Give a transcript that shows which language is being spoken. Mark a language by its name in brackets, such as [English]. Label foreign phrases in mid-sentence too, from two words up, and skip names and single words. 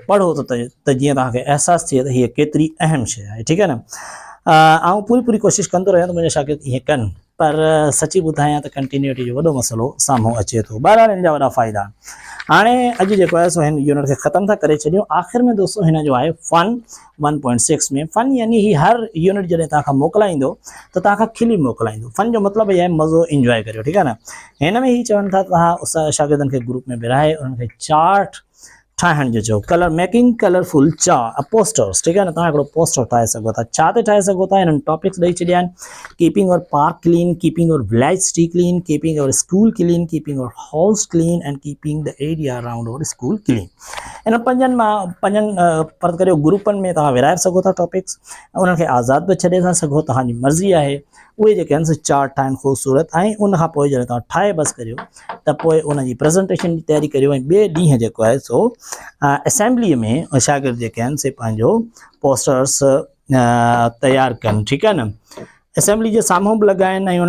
[Sindhi] पढ़ो त जीअं तव्हांखे अहसासु थिए त हीअ केतिरी अहम शइ आहे ठीकु आहे न ऐं पूरी कोशिशि कंदो रहियां त मुंहिंजा शागिर्द ईअं कनि पर सची ॿुधायां त कंटिन्यूटी जो वॾो मसइलो साम्हूं अचे थो बहरहाल हिन जा वॾा फ़ाइदा हाणे अॼु जेको आहे सो हिन यूनिट खे ख़तमु था करे छॾियूं आख़िर में दोस्तो हिन जो आहे फन 1.6 में फन यानी ही हर यूनिट जॾहिं तव्हां खां मोकिलाईंदो त तव्हां खां खिली मोकिलाईंदो फन जो मतिलबु इहो आहे मज़ो इंजॉय करियो ठीकु आहे न हिन में ही चवनि था तव्हां शागिर्दनि खे ग्रुप में विराए उन्हनि खे चार्ट ठाहिण जो चओ [English] colour making colourful posters [Sindhi] ठीकु आहे न तव्हां हिकिड़ो पोस्टर ठाहे सघो था छा ते ठाहे सघो था हिननि टॉपिक्स ॾेई छॾिया [English] आहिनि keeping your park clean keeping your village city clean keeping your school clean keeping your house clean and keeping the area around your school clean [Sindhi] इन पंजनि फर्ज़ करियो ग्रुपनि में तव्हां विराए सघो था टॉपिक्स उन्हनि खे आज़ादु बि छॾे था सघो तव्हांजी मर्ज़ी आहे उहे जेके आहिनि चार्ट ठाहिनि ख़ूबसूरत ऐं उनखां पोइ जॾहिं तव्हां ठाहे बसि करियो त पोइ उनजी प्रेज़ेंटेशन जी तयारी करियो ऐं ॿिए ॾींहुं जेको आहे सो असेंबलीअ में शागिर्द जेके आहिनि से पंहिंजो पोस्टर्स तयारु कनि ठीकु आहे न असेंबली जे साम्हूं बि लॻाइनि ऐं